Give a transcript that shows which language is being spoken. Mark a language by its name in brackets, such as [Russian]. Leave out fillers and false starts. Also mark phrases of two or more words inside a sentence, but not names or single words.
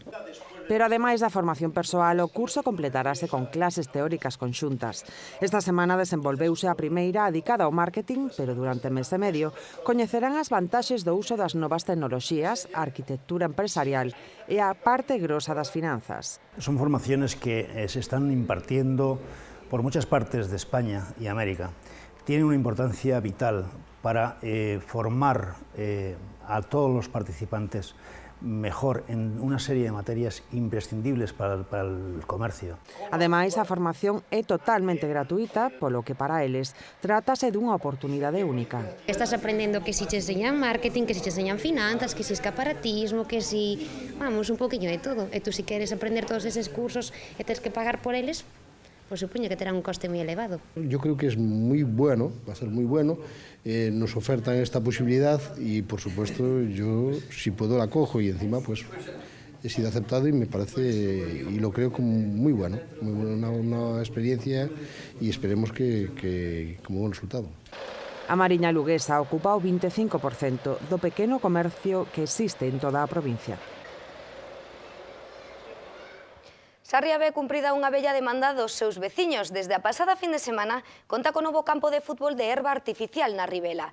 [Galician] Pero ademais da formación persoal, o curso completarase con clases teóricas conxuntas. Esta semana desenvolveuse a primeira dedicada ao marketing, pero durante mes e medio coñecerán as vantaxes do uso das novas tecnoloxías, a arquitectura empresarial e a parte grosa das finanzas. [Spanish] Son formaciones que se están impartiendo por muchas partes de España y América. Tienen una importancia vital para formar a todos los participantes mejor en una serie de materias imprescindibles para el comercio. [Galician] Ademais, a formación é totalmente gratuita, polo que para eles trátase dunha oportunidade única. [Spanish] Estás aprendendo que si te enseñan marketing, que si te enseñan finanzas, que si escaparatismo, que si, vamos, un poquinho de todo. [Galician] E tú si queres aprender todos eses cursos e tens que pagar por eles, pues supoño que terá un coste moi elevado. [Spanish] Yo creo que es muy bueno, va a ser muy bueno, nos ofertan esta posibilidad y por supuesto yo si puedo la cojo y encima pues he sido aceptado y me parece y lo creo como muy bueno, una experiencia y esperemos que como buen resultado. [Galician] A Mariña Luguesa ocupa o 25% do pequeno comercio que existe en toda a provincia. Sarria ve cumprida unha bella demanda dos seus veciños. Desde a pasada fin de semana conta con novo campo de fútbol de herba artificial na Ribela.